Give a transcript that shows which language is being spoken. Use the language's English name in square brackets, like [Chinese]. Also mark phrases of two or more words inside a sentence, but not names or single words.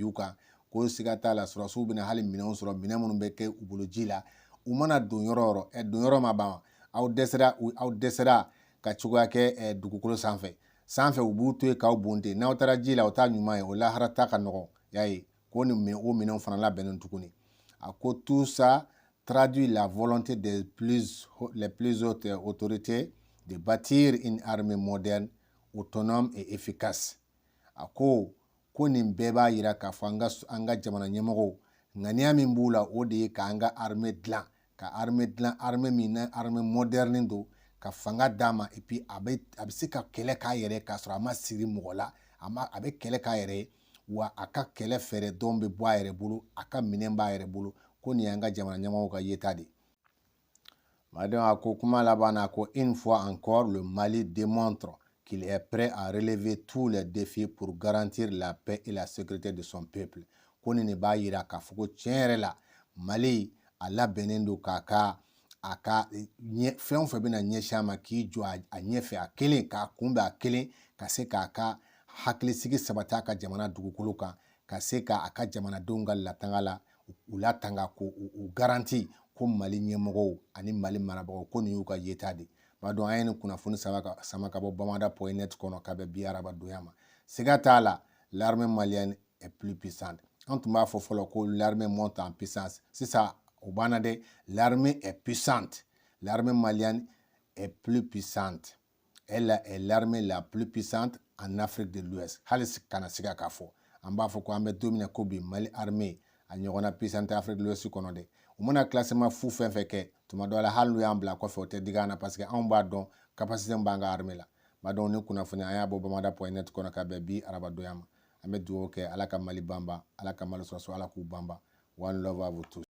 [Bambara] u kan ko siga t'a la sɔrɔsiw bɛna hali minɛnw sɔrɔ minɛn minnu bɛ kɛ u bolo ji la u mana don yɔrɔ yɔrɔ don yɔrɔ ma ban aw dɛsɛra ka cogoya kɛ dugukolo sanfɛ u b'u to yen k'aw bunte n'aw taara ji la o t'a ɲuman ye o lahara ta ka nɔgɔn y'a ye ko nin o minɛnw fana labɛnnen tuguni a ko [French] tout ça traduit la volonté les plus hautes autorités de bâtir une armée moderne, autonome et efficace. [Bambara] A ko nin bɛɛ b'a jira k'a fɔ an ka jamana ɲɛmɔgɔw ŋaniya min b'u la o de ye k'an ka armée dilan armée min na [French] armée moderne [Bambara] don ka fanga d'a ma [French] et puis [Bambara] a bɛ se ka kɛlɛ k'a yɛrɛ k'a sɔrɔ a ma siri mɔgɔ la a bɛ kɛlɛ k'a yɛrɛ wa a ka kɛlɛ fɛɛrɛ dɔn bɛ bɔ a yɛrɛ bolo a ka minɛn b'a yɛrɛ bolo ko nin y'an ka jamana ɲɛmɔgɔw ka yeta de. [French] Madame [Bambara] a ko kuma laban na ko [French] une fois encore le Mali démontre qu'il est prêt à relever tous les défis pour garantir la paix et la sécurité de son peuple. [Bambara] Ko nin de b'a jira k'a fɔ ko tiɲɛ yɛrɛ la Mali a labɛnnen don a ka fɛn o fɛn bɛna ɲɛsin a ma k'i jɔ a ɲɛfɛ a kelen k'a kunbɛn a kelen ka se k'a ka hakilisigi sabati a ka jamana dugukolo kan ka se k'a ka jamanadenw ka latanga la u latanga k'u garanti ko Mali ɲɛmɔgɔw ani Mali marabagaw ko nin y'u ka yeta de. B'a dɔn an ye nin kunnafoni sama ka bɔ bamada.net kɔnɔ ka bɛn bi arabadonya ma. Siga t'a la [French] l'armée malienne est plus puissante. [Bambara] An tun b'a fɔ fɔlɔ ko [French] l'armée monte en puissance. [Bambara] Sisan o banna dɛ [French] l'armée est puissante. L'armée malienne est plus puissante. Elle est l'armée la plus puissante en Afrique de l'Ouest. [Bambara] Hali kana siga k'a fɔ. An b'a fɔ ko an bɛ don min na ko bi Mali armée a ɲɔgɔnna puissante Afrique de l'Ouest kɔnɔ dɛ. U mana classement fu fɛn fɛn kɛ tuma dɔ la hali n'u y'an bila kɔfɛ o tɛ digi an na [French] parce que [Bambara] anw b'a dɔn capacité min b'an ka armée la. B'a dɔn ni kunnafoni an y'a bɔ bamada.net kɔnɔ ka bɛn bi arabadonya ma. An bɛ dugawu kɛ Ala ka Mali banba Ala ka Mali sɔrɔsiw Ala k'u banba. [English] One love [French] à vous tous.